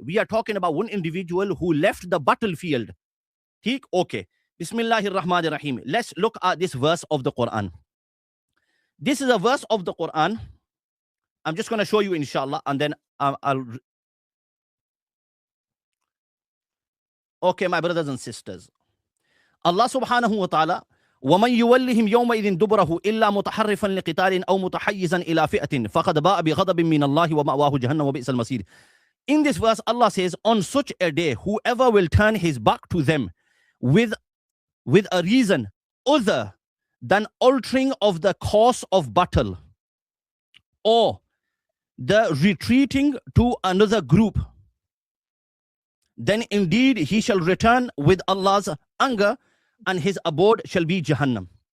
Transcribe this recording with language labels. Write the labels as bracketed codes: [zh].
[en] We are talking about one individual who left the battlefield. Okay. Bismillahir Rahmanir Rahim. Let's look at this verse of the Quran. This is a verse of the Quran. I'm just going to show you, inshallah, and then I'll Okay, my brothers and sisters. [ar] Allah subhanahu wa ta'ala, وَمَنْ يُوَلِّهِمْ يَوْمَئِذٍ دُبُرَهُ إِلَّا مُتَحَرِّفًا لِقِتَالٍ أَوْ مُتَحَيِّزًا إِلَى فِئَةٍ فَقَدْ بَاءَ بِغَضَبٍ مِّنَ اللَّهِ وَمَأْوَاهُ جَهَنَّمُ وَبِئْسَ الْمَصِيرُ. [en] In this verse, Allah says, on such a day, whoever will turn his back to them with a reason other than altering of the course of battle or the retreating to another group, then indeed he shall return with Allah's anger and his abode shall be Jahannam.